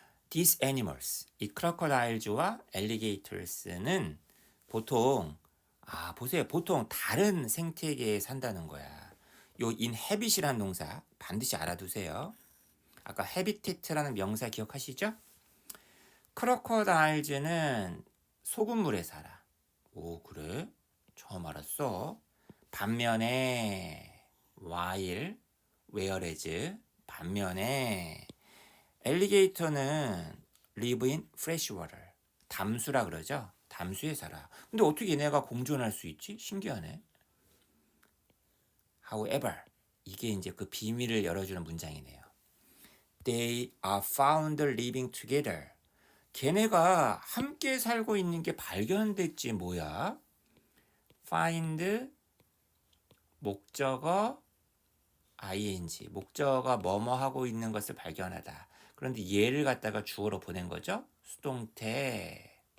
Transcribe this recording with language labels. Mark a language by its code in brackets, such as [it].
[en] These animals, [ko] 이 크로커다일즈와 엘리게이터스는 보통 보세요. 보통 다른 생태계에 산다는 거야. 요 inhabit이라는 동사 반드시 알아두세요. 아까 habitat라는 명사 기억하시죠? 크로커다일즈는 소금물에 살아. 오, 그래? 처음 알았어. 반면에 [en] while, whereas [ko] 반면에 엘리게이터는 [en] live in fresh water. [ko] 담수라 그러죠? 담수에 살아. 근데 어떻게 얘네가 공존할 수 있지? 신기하네. [en] However, [ko] 이게 이제 그 비밀을 열어주는 문장이네요. [en] They are found living together. [ko] 걔네가 함께 살고 있는 게 발견됐지 뭐야? Find 목적어 ing 목적어가 뭐뭐 하고 있는 것을 발견하다. 그런데 얘를 갖다가 주어로 보낸 거죠. 수동태.